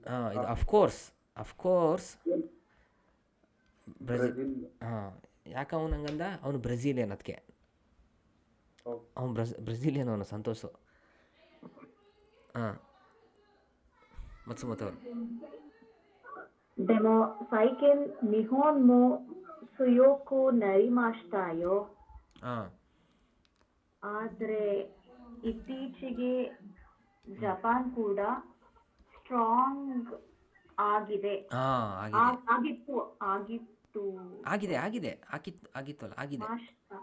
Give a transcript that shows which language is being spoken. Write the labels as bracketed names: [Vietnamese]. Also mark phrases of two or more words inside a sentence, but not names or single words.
[Kannada] ಇದು ಅಫ್ಕೋರ್ಸ್ ಬ್ರೆಜಿಲ್. ಹಾಂ, ಯಾಕೆ ಅವನು ಹಂಗಂದ? ಅವನು ಬ್ರೆಜಿಲಿಯನ್, ಅದಕ್ಕೆ ಅವನು ಬ್ರೆಜಿಲಿಯನ್ ಅವನು ಸಂತೋಷು. ಹಾಂ, ಮತ್ಸುಮತ್ ಅವರು [Japanese] でも最近日本も強くなりましたよ。 [Kannada] ಹಾಂ ಆದರೆ ಇತ್ತೀಚೆಗೆ ಜಪಾನ್ ಕೂಡ ಸ್ಟ್ರಾಂಗ್ ಆಗಿದೆ. ಹಾಂ ಆಗಿತ್ತು ಆಗಿತ್ತಲ್ಲ, ಆಗಿದೆ, ಮಾಷ್ಟ-